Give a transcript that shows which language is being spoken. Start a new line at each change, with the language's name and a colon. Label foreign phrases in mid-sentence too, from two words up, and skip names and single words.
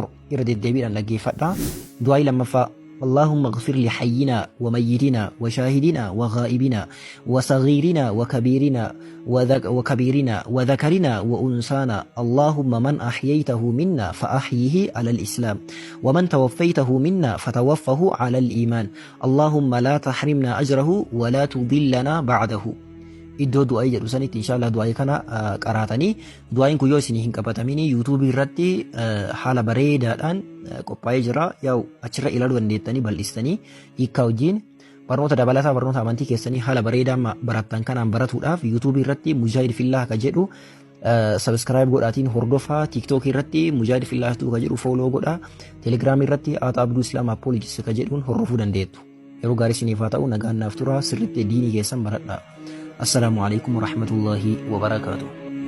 Arabic: إرد الدبير أن لقي فترة دعاء لما اللهم اغفر لحينا وميتنا وشاهدنا وغائبنا وصغيرنا وكبيرنا وذكرنا وأنسانا. اللهم من أحييته منا فأحيه على الإسلام ومن توفيته منا فتوفه على الإيمان. اللهم لا تحرمنا أجره ولا تضلنا بعده.
Oromo: Iddoo du'aa'ii jedhu sanitti inshaallah du'aa'ii kana qaraatanii du'aa'iin kun yoo isin hin qabatamini yuutuubii irratti haala bareedaadhaan qophaa'ee jira. Yaa'u achirra ilaaluu dandeettanii bal'istanii hiikkaa wajjin barnoota dabalataa barnoota amantii keessanii haala bareedaan barattan kanaan baratuudhaaf yuutuubii irratti mujaahid fillah ka jedhu sabskiraayib godhaatiin hordofaa. Tiiktookii irratti mujaahid fillah ka jedhu fooloo godhaa. Teelegiraamii irratti aaxaa abduu islaam appoolojis ka jedhuun hordofuu dandeettu. Yeroo gaarii isiniif haa ta'u, nagaan naaf tura. Sirriitti diinii keessan baradhaa.
Arabic: السلام عليكم ورحمة الله وبركاته.